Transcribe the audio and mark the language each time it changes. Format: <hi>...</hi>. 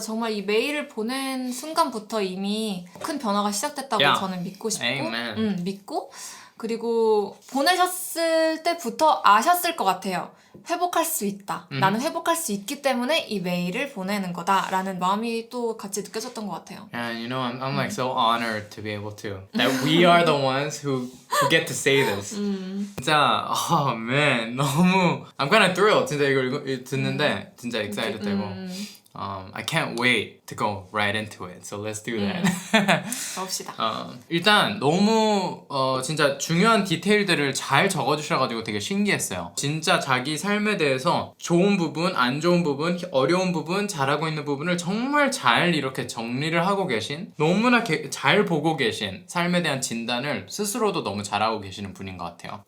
<ko>정말 이 메일을 보낸 순간부터 이미 큰 변화가 시작됐다고 야. 저는 믿고 싶고,</ko> <en>Amen.</en> <ko>믿고, 그리고 보내셨을 때부터 아셨을 것 같아요. 회복할 수 있다. 나는 회복할 수 있기 때문에 이 메일을 보내는 거다라는 마음이 또 같이 느껴졌던 것 같아요.</ko> <en>And you know, I'm like so honored to be able to, that we are the ones who get to say this.</en> <ko>진짜</ko> <en>oh man,</en> <ko>너무</ko> <en>I'm kind of thrilled.</en> <ko>진짜 이거 듣는데 진짜 excited 되고.</ko> <en>I can't wait to go right into it. So let's do that.</en> <ko>가봅시다. 일단 너무 진짜 중요한 디테일들을 잘 적어주셔가지고 되게 신기했어요. 진짜 자기 삶에 대해서 좋은 부분, 안 좋은 부분, 어려운 부분, 잘하고 있는 부분을 정말 잘 이렇게 정리를 하고 계신, 너무나 잘 보고 계신, 삶에 대한 진단을 스스로도 너무 잘하고 계시는 분인 것 같아요.</ko>